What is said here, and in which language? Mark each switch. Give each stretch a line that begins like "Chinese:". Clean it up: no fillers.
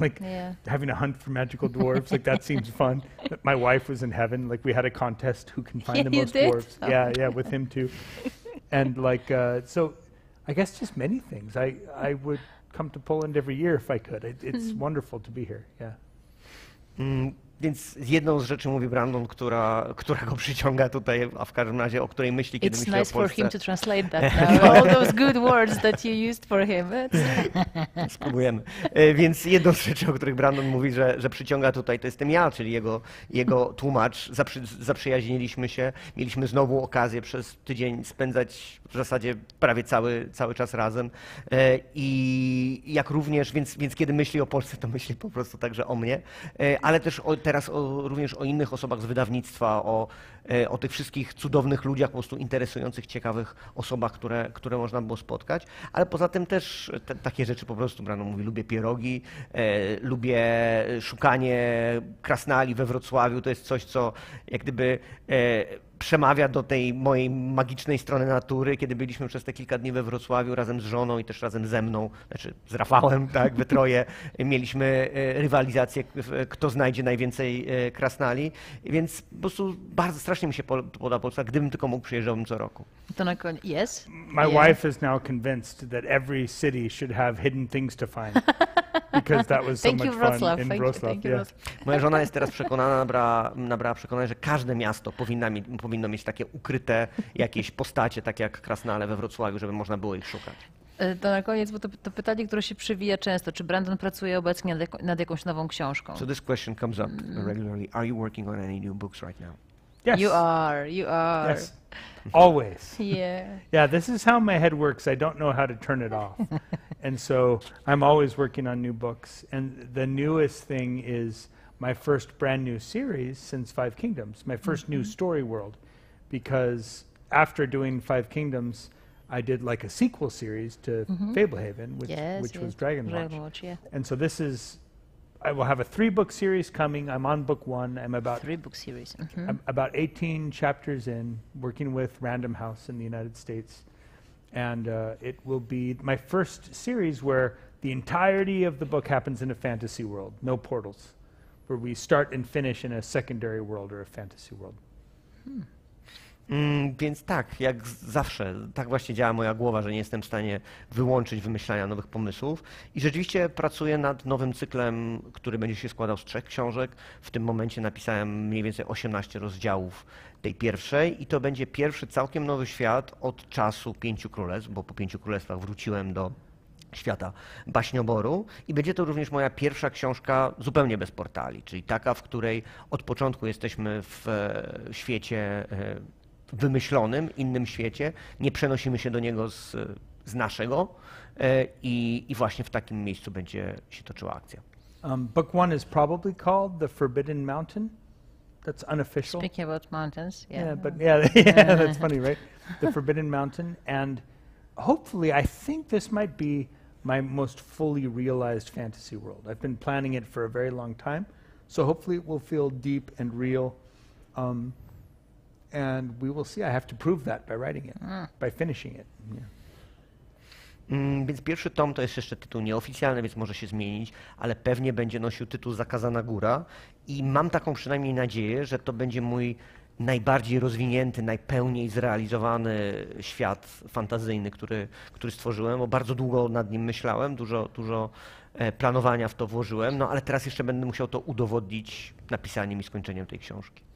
English: Like having a hunt for magical dwarves, like that seems fun. My wife was in heaven. Like we had a contest who can find the most dwarves. Oh. Yeah, with him too. And like so, I guess just many things. I would come to Poland every year if I could. It's wonderful to be here. Yeah.
Polish: Więc jedną z rzeczy, mówi Brandon, która go przyciąga tutaj, a w każdym razie o której myśli, kiedy myśli o Polsce.
English: It's nice for him to translate that now. All those good words that you used for him.
Polish: Spróbujemy. Więc jedną z rzeczy, o których Brandon mówi, że przyciąga tutaj, to jestem ja, czyli jego tłumacz. Zaprzyjaźniliśmy się, mieliśmy znowu okazję przez tydzień spędzać w zasadzie prawie cały czas razem. I jak również, więc kiedy myśli o Polsce, to myśli po prostu także o mnie, ale też teraz również o innych osobach z wydawnictwa, o tych wszystkich cudownych ludziach, po prostu interesujących, ciekawych osobach, które można było spotkać. Ale poza tym też takie rzeczy po prostu, Brandon mówi, lubię pierogi, lubię szukanie krasnali we Wrocławiu. To jest coś, co jak gdyby przemawia do tej mojej magicznej strony natury. Kiedy byliśmy przez te kilka dni we Wrocławiu razem z żoną i też razem ze mną, znaczy z Rafałem, tak, we troje, mieliśmy rywalizację, kto znajdzie najwięcej krasnali, więc po prostu bardzo strasznie mi się podoba Polska. Gdybym tylko mógł, przyjeżdżałbym co roku. To na koniec.
English: Yes? My wife is now convinced that every city should have hidden things to find. Because that was so much fun in Wrocław.
Polish: Moja żona jest teraz przekonana, nabrała przekonania, że każde miasto powinno mieć takie ukryte jakieś postacie, takie jak krasnale we Wrocławiu, żeby można było ich szukać. To na koniec, bo to pytanie, które się przewija często. Czy Brandon pracuje obecnie nad jakąś nową książką?
English: So this question comes up regularly. Are you working on any new books right now? Yes. You are. Yes. Always. Yeah, this is how my head works. I don't know how to turn it off. And so I'm always working on new books. And the newest thing is my first brand new series since Five Kingdoms, my first new story world. Because after doing Five Kingdoms, I did like a sequel series to Fablehaven, which was Dragonwatch. Yeah. And so I will have a 3-book series coming. I'm on book 1. I'm about 3-book series. I'm about 18 chapters in, working with Random House in the United States. And it will be my first series where the entirety of the book happens in a fantasy world, no portals, where we start and finish in a secondary world or a fantasy world.
Polish: Więc tak, jak zawsze, tak właśnie działa moja głowa, że nie jestem w stanie wyłączyć wymyślania nowych pomysłów. I rzeczywiście pracuję nad nowym cyklem, który będzie się składał z 3 książek. W tym momencie napisałem mniej więcej 18 rozdziałów tej pierwszej i to będzie pierwszy całkiem nowy świat od czasu 5 królestw, bo po 5 królestwach wróciłem do świata baśnioboru i będzie to również moja pierwsza książka zupełnie bez portali, czyli taka, w której od początku jesteśmy w świecie wymyślonym, innym świecie, nie przenosimy się do niego z naszego i właśnie w takim miejscu będzie się toczyła akcja.
English: Book 1 is probably called The Forbidden Mountain. That's unofficial. Speaking about mountains, but that's funny, right? The Forbidden Mountain, and hopefully I think this might be my most fully realized fantasy world. I've been planning it for a very long time, so hopefully it will feel deep and real. And we will see. I have to prove that by writing it, by finishing it.
Polish: Więc pierwszy tom to jest jeszcze tytuł nieoficjalny, więc może się zmienić, ale pewnie będzie nosił tytuł Zakazana Góra i mam taką przynajmniej nadzieję, że to będzie mój najbardziej rozwinięty, najpełniej zrealizowany świat fantazyjny, który stworzyłem, bo bardzo długo nad nim myślałem, dużo planowania w to włożyłem, no ale teraz jeszcze będę musiał to udowodnić napisaniem i skończeniem tej książki.